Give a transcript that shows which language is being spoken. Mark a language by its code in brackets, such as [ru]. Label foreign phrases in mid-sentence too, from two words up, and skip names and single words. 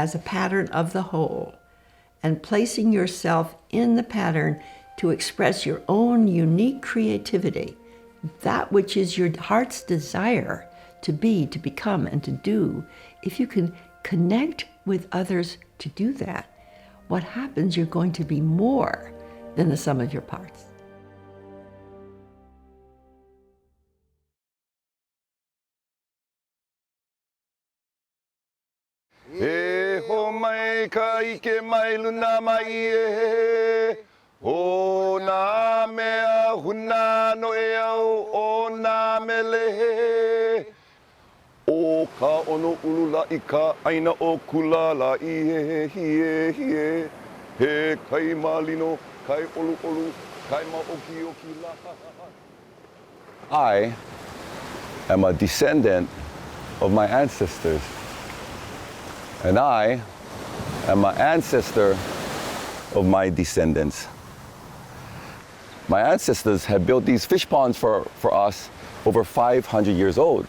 [en] a pattern of the whole and placing yourself in the pattern to express your own unique creativity, that which is your heart's desire to be, to become, and to do, if you can connect with others to do that, what happens, you're going to be more than the sum of your parts. [haw] E ho mai ka ike mai luna mai e o nā mea huna no e au o nā mele o ka ono ulula i ka aina o kulala i he he kai malino kai olu olu kai ma oki oki la. [en] I am a descendant of my ancestors. And I am an ancestor of my descendants. My ancestors had built these fish ponds for us over 500 years old.